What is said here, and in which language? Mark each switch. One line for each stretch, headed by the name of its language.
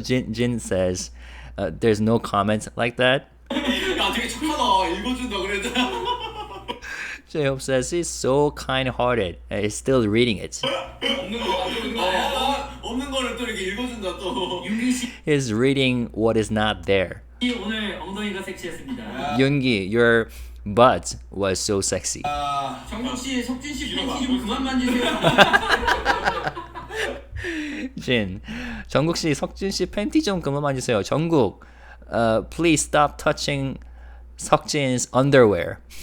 English: Jin says, there's no comments like that.
Korean: 야 되게 착하다. 읽어준다 그랬잖아.
English: J-Hope says he's so kind-hearted and he's still reading it.
Korean: 없는 거를 또 이렇게 읽어준다 또. 윤기 씨
English: He's reading what is not there.
Korean: 오늘 엉덩이가 섹시했습니다.
English: Yoongi, your butt was so sexy.
Korean: 정국 씨, 석진 씨 팬티 좀 그만 만지세요. Jin, 정국 씨, 석진 씨 팬티 좀 그만 만지세요.
English: 정국, please stop touching 석진's underwear.